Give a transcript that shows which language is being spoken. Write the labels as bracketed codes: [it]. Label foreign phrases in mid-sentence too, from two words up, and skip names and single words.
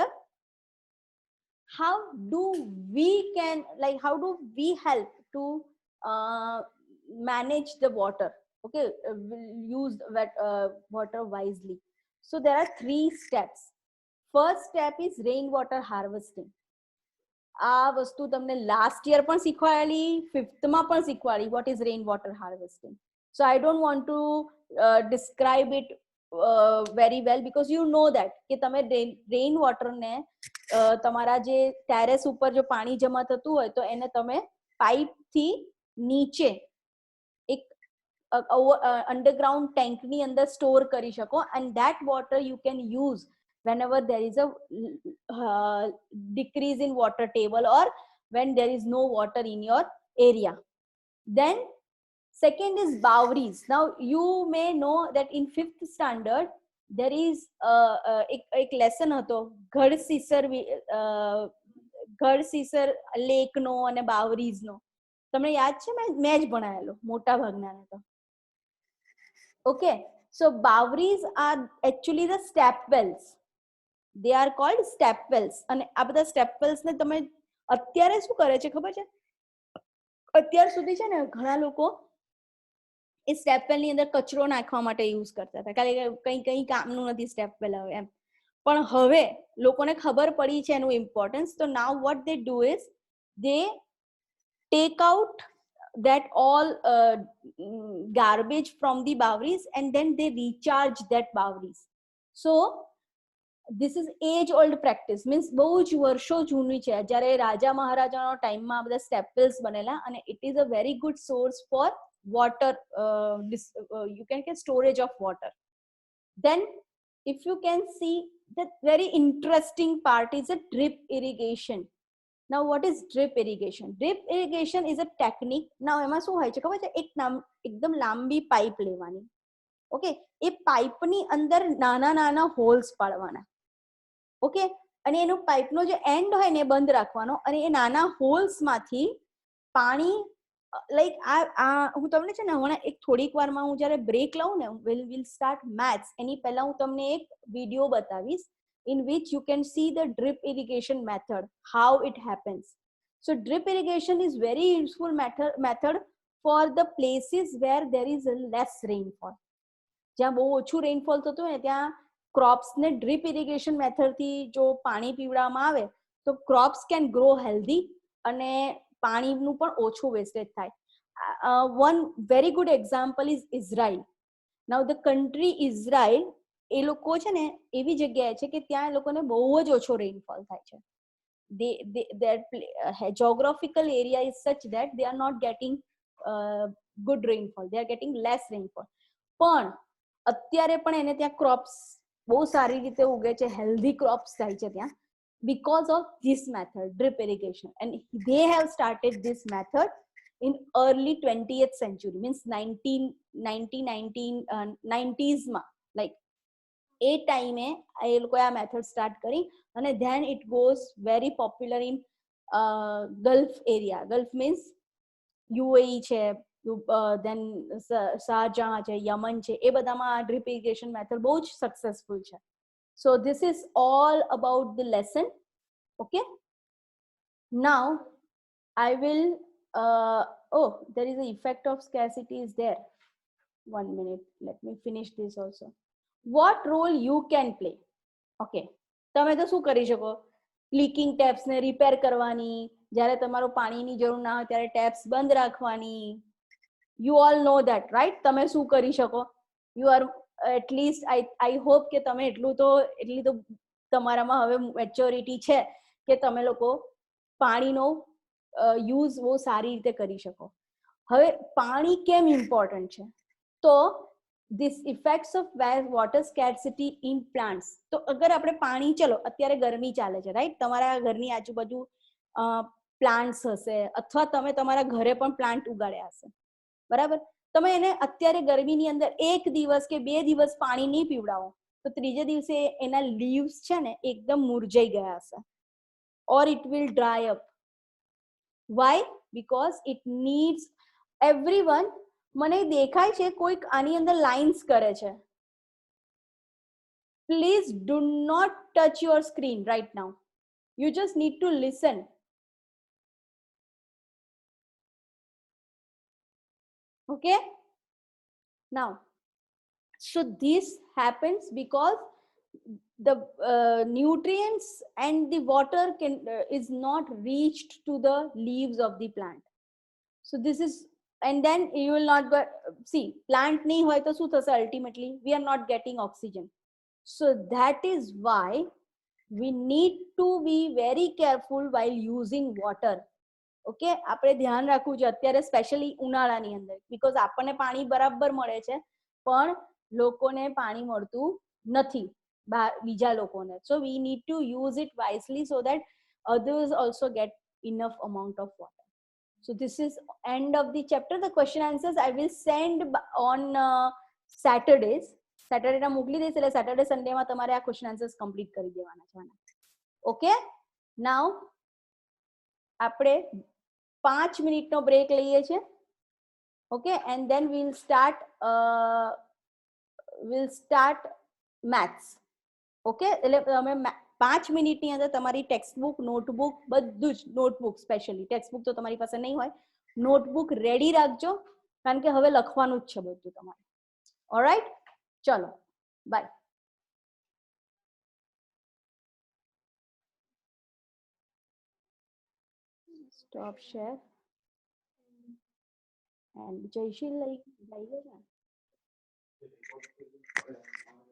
[en] How do we help to manage the water? Okay, we'll use water wisely. So there are 3 steps. First step is rainwater harvesting. [gu] આ વસ્તુ તમને [en] last year [gu] પણ શીખવાડેલી, 5th માં પણ શીખવાડી. [en] what is rainwater harvesting? So I don't want to describe it very well, because you know that [gu] કે તમે [en] rain water [gu] ને તમારા જે ટેરેસ ઉપર જો પાણી જમા થતું હોય તો એને તમે પાઇપ થી નીચે એક [en] underground tank [gu] ની અંદર સ્ટોર કરી શકો, [en] and that water you can use whenever there is a decrease in water table or when there is no water in your area. Then second is Bawris. Now you may know that in 5th standard there is एक lesson [gu] હતો ગઢસીસર લેક નો અને બાવરીઝ નો. તમને યાદ છે? મેં જ ભણાયેલો મોટા ભાગનાને તો. [en] Okay, so Bawris are actually the step wells. They are called step wells. [gu] અને આ બધા [en] step wells [gu] ને તમે અત્યારે શું કરે છે ખબર છે? અત્યાર સુધી છે ને ઘણા લોકો એ [en] step well [gu] ની અંદર કચરો નાખવા માટે યુઝ કરતા હતા, કારણ કે કઈ કામનું નથી [en] step well [gu] હવે એમ. પણ હવે લોકોને ખબર પડી છે એનું ઇમ્પોર્ટન્સ. [en] તો નાઉ what they do is they take out that all garbage from the Bawris and then they recharge that Bawris. So this is age old practice, means [gu] બહુ જ વર્ષો જૂની છે. જ્યારે રાજા મહારાજાનો ટાઈમમાં આ બધા [en] step wells [gu] બનેલા, અને [en] it is a very good source for water, you can get storage of water. Then if you can see, the very interesting part is a drip irrigation. Now what is drip irrigation? Drip irrigation is a technique. [gu] Now એમાં શું હોય છે ખબર છે? એકદમ લાંબી પાઇપ લેવાની. ઓકે, એ પાઇપની અંદર નાના નાના હોલ્સ પાડવાના. ઓકે, અને એનો પાઇપનો જે એન્ડ હોય ને બંધ રાખવાનો, અને એ નાના હોલ્સ માંથી પાણી લાઈક હું તમને છે ને હમણાં એક થોડીક વારમાં હું જ્યારે બ્રેક લઉં ને [en] will start maths [gu] એની પહેલા હું તમને એક વિડીયો બતાવીશ [en] in which you can see the drip irrigation method, how it happens. So drip irrigation is very useful method for the places where there is a less rainfall. [gu] જ્યાં બહુ ઓછું રેનફોલ થતું હોય ને ત્યાં ક્રોપ્સને [en] drip irrigation method [gu] જો પાણી પીવડાવવામાં આવે તો [en] crops can grow healthy [gu] અને પાણીનું પણ ઓછું વેસ્ટેજ થાય. [en] One very good example is Israel. Now the country Israel [gu] એ લોકો છે ને એવી જગ્યાએ છે કે ત્યાં એ લોકોને બહુ જ ઓછો રેનફોલ થાય છે. [en] their geographical area is such that they are not getting good rainfall, they are getting less rainfall. [gu] પણ અત્યારે પણ એને ત્યાં ક્રોપ્સ બહુ સારી રીતે ઉગે છે, [en] healthy crops [gu] થાય છે ત્યાં [en] because of this method, drip irrigation, and they have started this method in early 20th century, means 1990s [gu] માં, like એ ટાઈમે એ લોકોએ આ [en] method start [gu] કરી અને [en] then it goes very popular in Gulf area. [gu] ગલ્ફ મીન્સ યુએઈ છે, દેન શારજાહ છે, યમન છે, એ બધામાં આ [en] drip irrigation method [gu] બહુ જ સક્સેસફુલ છે. [en] So this is all about the lesson. Okay, now I will oh, there is an effect of scarcity is there. 1 minute, let me finish this also. What role you can play? [gu] Okay, તમે તો શું કરી શકો? [en] leaking taps [gu] ને રિપેર કરવાની, જ્યારે તમારો પાણીની જરૂર ના હોય ત્યારે ટેપ્સ બંધ રાખવાની. [en] You all know that, right? [gu] તમે શું કરી શકો? [en] You are at least I hope [gu] કે તમે એટલી તો તમારામાં હવે મેચ્યોરિટી છે કે તમે લોકો પાણીનો યુઝ બહુ સારી રીતે કરી શકો. હવે પાણી કેમ ઇમ્પોર્ટન્ટ છે? [en] તો this effects of water scarcity in plants. [gu] તો અગર આપણે પાણી, ચલો અત્યારે ગરમી ચાલે છે, રાઈટ? તમારા ઘરની આજુબાજુ પ્લાન્ટ્સ હશે અથવા તમે તમારા ઘરે પણ પ્લાન્ટ ઉગાડ્યા હશે, બરાબર? તમે એને અત્યારે ગરમીની અંદર એક દિવસ કે 2 દિવસ પાણી નહીં પીવડાવો તો ત્રીજે દિવસે એના લીવ્સ છે ને એકદમ મુરઝાઈ ગયા હશે, [en] or it will dry up. Why? Because it needs everyone. [gu] મને દેખાય છે કોઈક આની અંદર લાઇન્સ કરે છે. [en] Please do not touch your screen right now. You just need to listen. Okay, now so this happens because the nutrients and the water is not reached to the leaves of the plant. So this is, and then you will not go, see, plant [gu] નહીં હોય તો શું થશે? [en] Ultimately we are not getting oxygen. So that is why we need to be very careful while using water. [gu] ઓકે, આપણે ધ્યાન રાખવું છે અત્યારે સ્પેશિયલી ઉનાળાની અંદર, બીકોઝ આપણને પાણી બરાબર મળે છે પણ લોકોને પાણી મળતું નથી, બીજા લોકોને. [en] So we need to use it wisely so that others also get enough amount of water. So this is end of the chapter. The question answers I will send on Saturdays. [gu] Saturday ના મોકલી દઈશ, એટલે સેટરડે સન્ડેમાં તમારે આ [en] question answers complete [gu] કરી દેવાના છે. ઓકે, નાઉ આપણે 5 મિનિટનો બ્રેક લઈએ છીએ. [en] Okay, and then we'll start maths. [gu] ઓકે, એટલે તમે 5 મિનિટની અંદર તમારી [en] textbook, notebook, [gu] બધું જ, [en] notebook specially, [gu] ટેક્સ્ટબુક તો તમારી પાસે નહીં હોય, [en] notebook ready [gu] રાખજો કારણ કે હવે લખવાનું જ છે બધું તમારે. ઓલરાઈટ, ચલો બાય. [en] Stop share and Jayshil like